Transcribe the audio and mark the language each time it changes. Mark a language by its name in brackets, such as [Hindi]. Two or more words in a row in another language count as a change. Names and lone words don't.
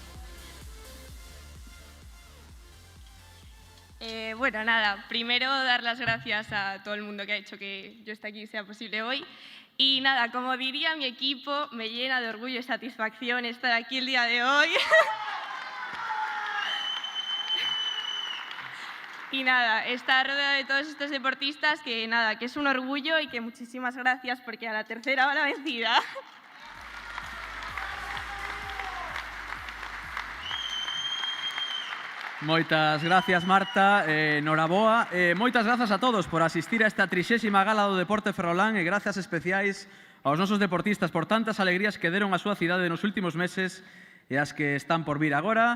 [Spanish] Bueno, nada, primero dar las gracias a todo el mundo que ha hecho que yo esté aquí y sea posible hoy. Y nada, como diría mi equipo, me llena de orgullo y satisfacción estar aquí el día de hoy. Y nada, estar rodeada de todos estos deportistas, que nada, que es un orgullo y que muchísimas gracias porque a la tercera va la vencida. [Galician] Moitas gracias, Marta, noraboa. Moitas grazas a todos por asistir a esta 30ª gala do Deporte Ferrolán e grazas especiais aos nosos deportistas por tantas alegrías que deron a súa cidade nos últimos meses e as que están por vir agora.